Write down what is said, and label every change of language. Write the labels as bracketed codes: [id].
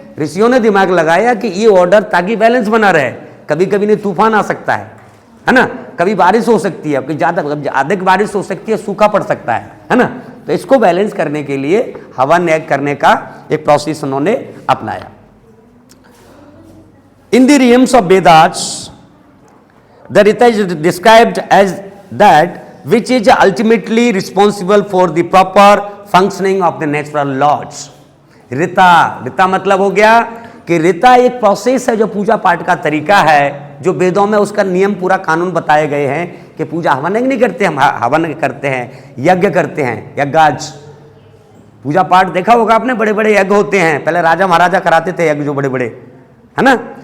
[hi] ऋषियों ने दिमाग लगाया कि ये ऑर्डर ताकि बैलेंस बना रहे। कभी कभी नहीं तूफान आ सकता है ना, कभी बारिश हो सकती है, ज्यादा बारिश हो सकती है, सूखा पड़ सकता है ना, तो इसको बैलेंस करने के लिए हवन यज्ञ करने का एक प्रोसेस उन्होंने अपनाया। [en] In the realms of Vedas the Rita is described as that which is ultimately responsible for the proper functioning of the natural laws. [hi] ऋता मतलब हो गया कि ऋता एक प्रोसेस है, जो पूजा पाठ का तरीका है, जो वेदों में उसका नियम पूरा कानून बताए गए हैं कि पूजा हवन यज्ञ नहीं करते, हम हवन करते हैं, यज्ञ करते हैं, यज्ञाज पूजा पाठ देखा होगा आपने, बड़े बड़े यज्ञ होते हैं, पहले राजा महाराजा कराते थे यज्ञ, जो बड़े बड़े है ना।